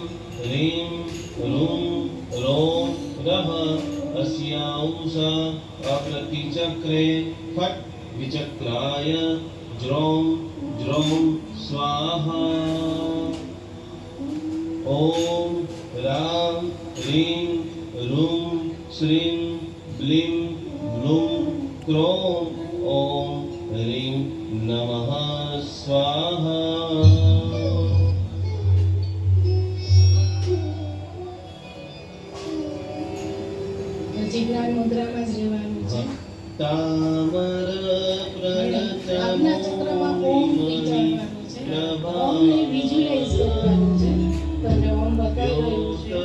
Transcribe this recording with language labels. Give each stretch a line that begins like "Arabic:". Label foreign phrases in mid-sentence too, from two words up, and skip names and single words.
Sanskrit: ह्रीं ह्रूं रों रः अस्यांश अप्रतिचक्रे फट् विचक्राय ज्रों ज्रों स्वाहा ॐ रां ह्रीं ह्रूं श्रीं ब्लीं ब्लूं क्रों ॐ ह्रीं नमः स्वाहा
Gujarati: હજી જ્ઞાન મુદ્રામાં જ રહેવાનું છે. તામર આજ્ઞા ચક્રમાં ઓમ વિચારવાનું છે. ઓમને વિઝ્યુઅલાઇઝ કરવાનું છે. તમને ઓમ બતાવી રહ્યું છે.